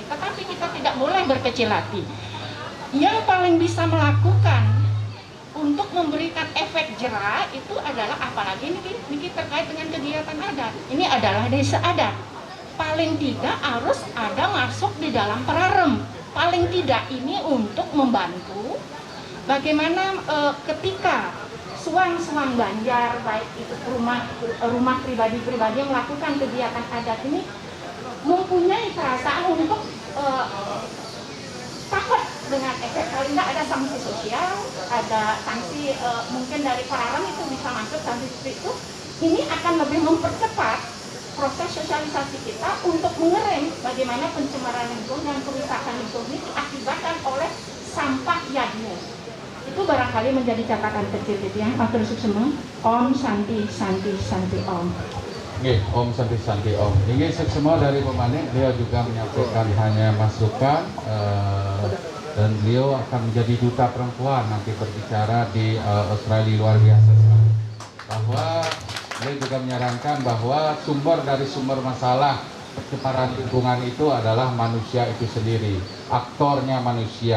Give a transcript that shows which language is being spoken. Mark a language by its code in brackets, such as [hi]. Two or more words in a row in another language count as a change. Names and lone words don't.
[id] Tetapi kita tidak boleh berkecil hati. Yang paling bisa melakukan untuk memberikan efek jera itu adalah, apalagi ini terkait dengan kegiatan adat. Ini adalah desa adat. Paling tidak harus ada masuk di dalam perarem. Paling tidak ini untuk membantu bagaimana ketika suang-suang Banjar, baik itu rumah pribadi-pribadi yang melakukan kegiatan adat ini mempunyai perasaan untuk takut dengan efek, paling nggak ada sanksi sosial, ada sanksi mungkin dari perarem itu bisa masuk sanksi seperti itu. Ini akan lebih mempercepat proses sosialisasi kita untuk mengerem bagaimana pencemaran lingkungan dan kerusakan lingkungan ini diakibatkan oleh sampah yadnya. Itu barangkali menjadi catatan kecil gitu ya. [ban] Matur suksema. Om Santi Santi Santi Om. Oke, Om Santi Santi Om. [id] Ini semua dari Pemanik, dia juga menyampaikan hanya masukan dan beliau akan menjadi duta perempuan nanti berbicara di Australia, luar biasa sekali. Bahwa beliau juga menyarankan bahwa sumber dari sumber masalah pencemaran lingkungan itu adalah manusia itu sendiri, aktornya manusia.